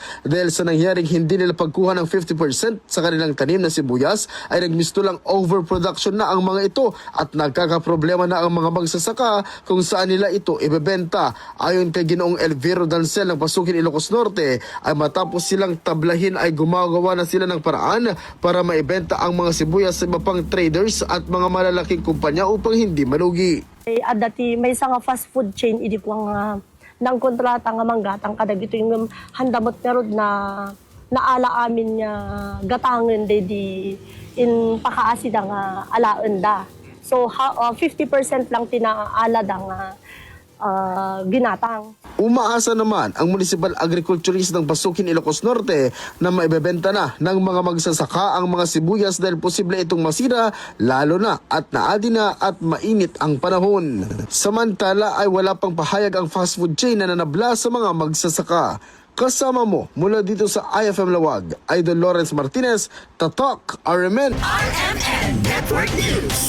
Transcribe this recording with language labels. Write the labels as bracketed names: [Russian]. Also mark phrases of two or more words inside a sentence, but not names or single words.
[Filipino] Dahil sa nangyaring hindi nila pagkuha ng 50% sa kanilang tanim na sibuyas ay nagmisto lang overproduction na ang mga ito at nagkakaproblema na ang mga magsasaka kung saan nila ito ibebenta. Ayon kay Ginoong Elviro Dancel ng Pasukin Ilocos Norte ay matapos silang tablahin ay gumagawa na sila ng paraan para maibenta ang mga sibuyas sa iba pang traders at mga malalaking kumpanya upang hindi malugi. [Iloko] Dati may isa nga [English] fast food chain [Iloko] idi ko nga nang kontrata nga manggatang kadag ito yung handamot merod na naala amin nga gatangen di in pakaasid nga alaen da. So 50% lang tinaala da nga ginatang. [Filipino] Umaasa naman ang [English] municipal agriculturist [Filipino] ng Pasukin Ilocos Norte na maibebenta na ng mga magsasaka ang mga sibuyas dahil posible itong masira lalo na at naadi na at mainit ang panahon. Samantala ay wala pang pahayag ang [English] fast food chain [Filipino] na nanabla sa mga magsasaka. Kasama mo mula dito sa IFM Lawag, Idol Lawrence Martinez, Tatak, RMN RMN Network News.